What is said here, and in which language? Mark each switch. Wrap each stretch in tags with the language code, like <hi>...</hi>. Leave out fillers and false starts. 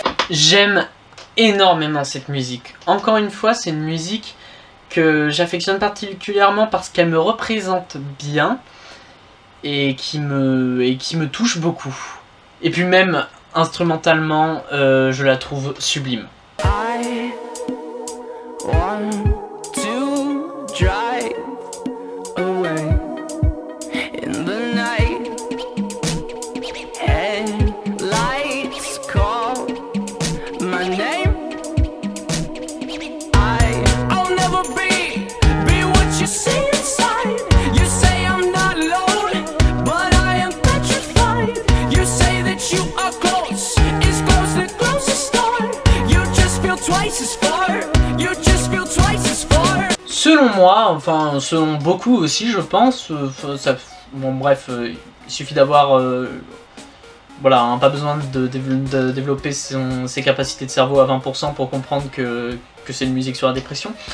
<fr>J'aime énormément cette musique. Encore une fois, c'est une musique que j'affectionne particulièrement parce qu'elle me représente bien et qui me touche beaucoup. Et puis même instrumentalement, je la trouve sublime.</fr> <en>I want to drive away in the night. Headlights call my name. I'll never be what you see inside. You say I'm not alone, but I am petrified. You say that you are close, it's close the closest star. You just feel twice as far. You just feel twice as far.</en> <fr>Selon moi, enfin selon beaucoup aussi je pense, bon bref, il suffit d'avoir, voilà, hein, pas besoin de développer ses capacités de cerveau à 20% pour comprendre que c'est une musique sur la dépression.</fr>